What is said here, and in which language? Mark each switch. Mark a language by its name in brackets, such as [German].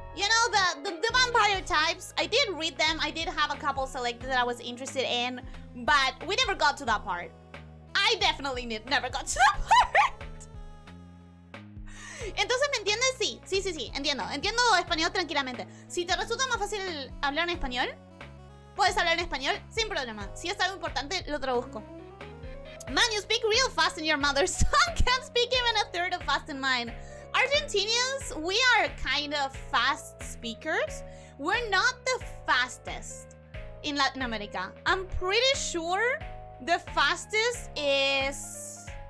[English] You know, the vampire types. I did read them. I did have a couple selected that I was interested in, but we never got to that part. I definitely never got to that part. [Spanish] Entonces, ¿me entiendes? Sí, entiendo. Entiendo español tranquilamente. Si te resulta más fácil hablar en español, puedes hablar en español sin problema. Si es algo importante, lo traduzco. [English] Man, you speak real fast in your mother's tongue. Can't speak even a third of fast in mine. Argentinians, we are kind of fast speakers. We're not the fastest in Latin America. I'm pretty sure the fastest is...